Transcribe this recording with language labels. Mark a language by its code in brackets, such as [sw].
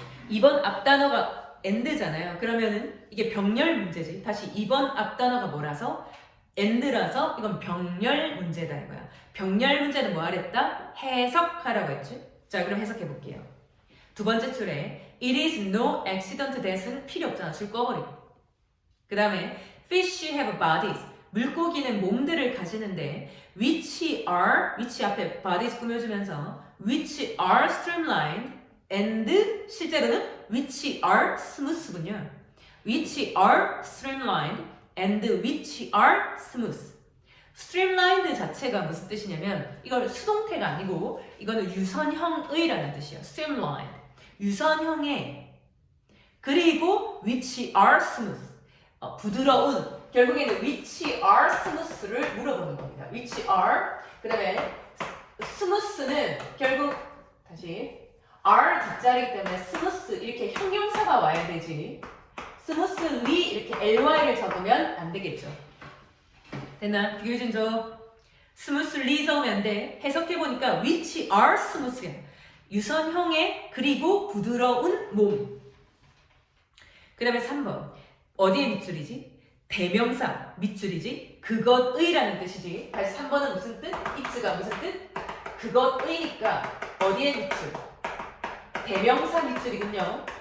[ko] 2번 앞단어가 and잖아요. 그러면은 이게 병렬 문제지. 다시 2번 앞단어가 뭐라서? and라서 이건 병렬 문제다 이거야. 병렬 문제는 뭐 하랬다? 해석하라고 했지. 자, 그럼 해석해 볼게요. 두 번째 줄에 it is no accident that 은 필요 없잖아. 줄 꺼버리고. 그 다음에 fish have bodies. 물고기는 몸들을 가지는데 which 앞에 bodies 꾸며주면서 which are streamlined and 실제로는 which are smooth 군요. [en] which are streamlined and which are smooth. [ko] streamlined 자체가 무슨 뜻이냐면 이걸 수동태가 아니고 이거는 유선형의라는 뜻이에요. streamlined. 유선형의 그리고 which are smooth. 부드러운 결국에는 which are smooth 를 물어보는 겁니다. which are 그 다음에 smooth는 결국 다시 are 뒷자리이기 때문에 smooth 이렇게 형용사가 와야 되지 smoothly 이렇게 ly를 적으면 안 되겠죠. 됐나? 비교해준 저 smoothly 적으면 안 돼. 해석해보니까 which are smooth 야. 유선형의 그리고 부드러운 몸. 그 다음에 3번 어디에 밑줄이지? 대명사 밑줄이지? 그것의라는 뜻이지. 다시 3번은 무슨 뜻? it가 무슨 뜻? 그것의니까 어디에 밑줄? 대명사 밑줄이군요.